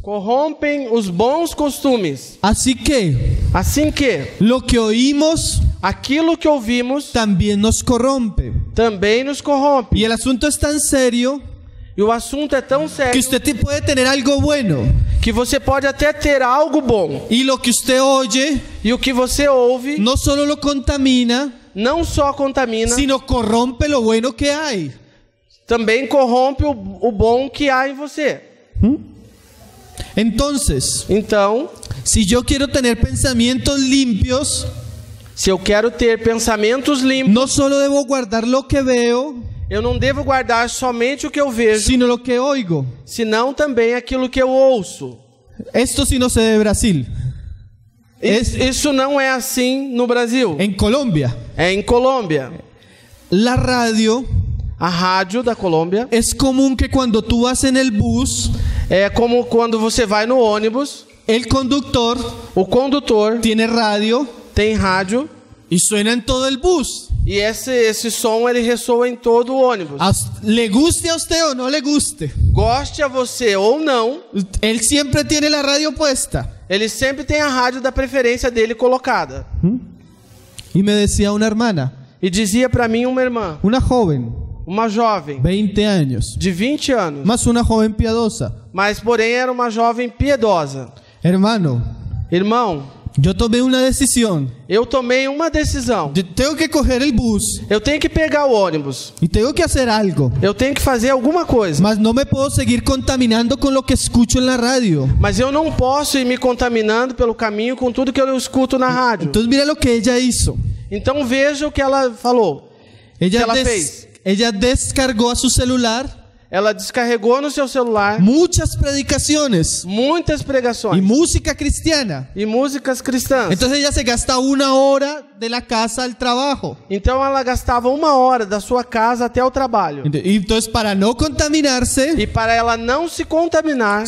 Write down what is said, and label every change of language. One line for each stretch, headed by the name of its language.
Portuguese: corrompem os bons costumes.
Spanish: Así que
Portuguese: Assim que
Spanish: lo que oímos
Portuguese: aquilo que ouvimos
Spanish: también nos corrompe.
Portuguese: também nos corrompe.
Spanish: Y el asunto es tan serio
Portuguese: E o assunto é tão que sério
Spanish: usted puede tener algo bueno
Portuguese: que você pode até ter algo bom.
Spanish: y lo que usted oye
Portuguese: E o que você ouve
Spanish: no solo lo contamina,
Portuguese: não só contamina,
Spanish: sino corrompe lo bueno que hay.
Portuguese: também corrompe o bom que há em você.
Spanish: Entonces,
Portuguese: Então,
Spanish: si yo quiero tener pensamientos limpios,
Portuguese: se eu quero ter pensamentos limpos,
Spanish: no solo debo guardar lo que veo,
Portuguese: eu não devo guardar somente o que eu vejo,
Spanish: sino lo que oigo.
Portuguese: senão também aquilo que eu ouço.
Spanish: Esto sí no sé de Brasil.
Portuguese: Isso não é assim no Brasil.
Spanish: En Colombia,
Portuguese: É em Colômbia.
Spanish: la radio
Portuguese: A rádio da Colômbia
Spanish: es común que cuando tú vas en el bus,
Portuguese: é como quando você vai no ônibus,
Spanish: el conductor
Portuguese: o condutor
Spanish: tiene radio
Portuguese: tem rádio
Spanish: y suena en todo el bus.
Portuguese: e esse som ele ressoa em todo o ônibus.
Spanish: Le guste a usted o no le guste,
Portuguese: Goste a você ou não,
Spanish: él siempre tiene la radio puesta.
Portuguese: ele sempre tem a rádio da preferência dele colocada.
Spanish: Y me decía una hermana,
Portuguese: E dizia para mim uma irmã,
Spanish: una joven,
Portuguese: uma jovem
Spanish: 20 años,
Portuguese: de 20 anos,
Spanish: más una joven piadosa:
Portuguese: mas porém era uma jovem piedosa.
Spanish: hermano,
Portuguese: Irmão,
Spanish: yo tomé una decisión.
Portuguese: eu tomei uma decisão.
Spanish: Yo tengo que coger el bus
Portuguese: Eu tenho que pegar o ônibus.
Spanish: y tengo que hacer algo,
Portuguese: Eu tenho que fazer alguma coisa.
Spanish: mas no me puedo seguir contaminando con lo que escucho en la radio.
Portuguese: Mas eu não posso ir me contaminando pelo caminho com tudo que eu escuto na rádio.
Spanish: Entonces mira lo que ella hizo.
Portuguese: Então veja o que ela falou.
Spanish: Ella,
Portuguese: ela fez?
Spanish: ella descargó a su celular
Portuguese: Ela descarregou no seu celular
Spanish: muchas predicaciones
Portuguese: muitas
Spanish: y
Portuguese: pregações
Spanish: música cristiana.
Portuguese: e músicas cristãs.
Spanish: Entonces ella se gasta 1 hora de la casa al trabajo.
Portuguese: Então ela gastava 1 hora da sua casa até o trabalho.
Spanish: Y entonces para no contaminarse,
Portuguese: E para ela não se contaminar,